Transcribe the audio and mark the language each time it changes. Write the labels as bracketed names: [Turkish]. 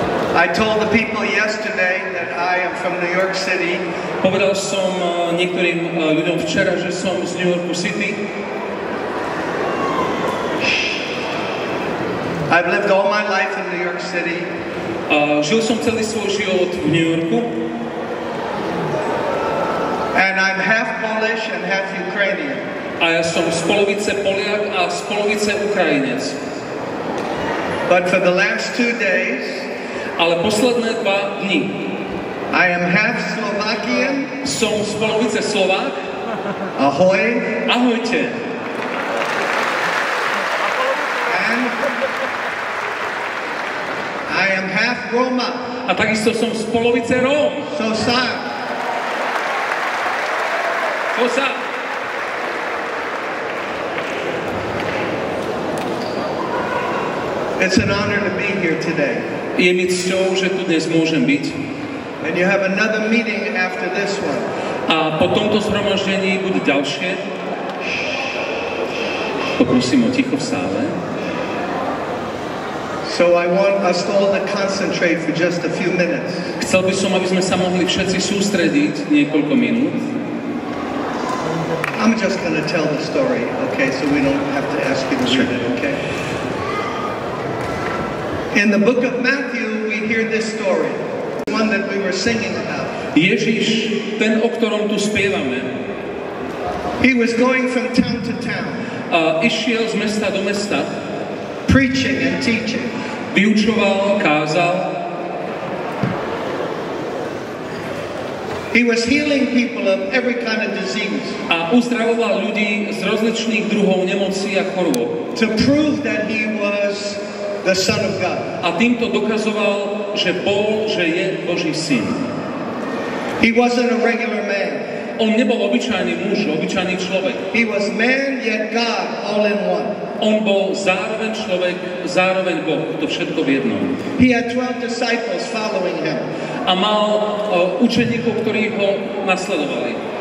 [English] I told the people yesterday that I am from New York City. [Slovak] Povedal som niektorým ľuďom včera, že som z New Yorku City. [English] I've lived all my life in New York City. [Slovak] Žil som celý svoj život v New Yorku. [English] And I'm half Polish and half Ukrainian. [Slovak] A ja som z polovice Poliak a z polovice Ukrajinec. [English] But for the last 2 days, [Slovak] ale posledné 2 dni [English] I am half Slovakian. [Slovak] Som z polovice Slovák. Ahoj. Ahojte. [English] And I am half Roma. [Slovak] A takisto som z polovice Róm. Sosa. [English] It's an honor to be here today. [Slovak] Je mi cťou, že tu dnes môžem byť. [English] And you have another meeting after this one. [Slovak] A po tomto zhromaždení bude ďalšie. Poprosím o ticho v sále. [English] So I want us all to concentrate for just a few minutes. [Slovak] Chcel by som, aby sme sa mohli všetci sústrediť niekoľko minút. [English] I'm just going to tell the story, okay? So we don't have to ask you to read it, okay? In the book of Matthew, we hear this story, one that we were singing about. [Slovak] Ježiš, ten, o ktorom tu spievame, [English] he was going from town to town, [Slovak] išiel z mesta do mesta, [English] preaching and teaching. [Slovak] Vyučoval, kázal. [English] He was healing people of every kind of disease. [Slovak] A uzdravoval ľudí z rozličných druhov nemocí a chorôb. [English] To prove that he was the Son of God. [Slovak] A týmto dokazoval, že je Boží syn. [English] He wasn't a regular man. [Slovak] On nebol obyčajný muž, obyčajný človek. [English] He was man yet God all in one. [Slovak] On bol zároveň človek, zároveň Boh, to všetko v jednom. [English] He had 12 disciples following him. [Slovak] A mal učeníkov, ktorí ho nasledovali.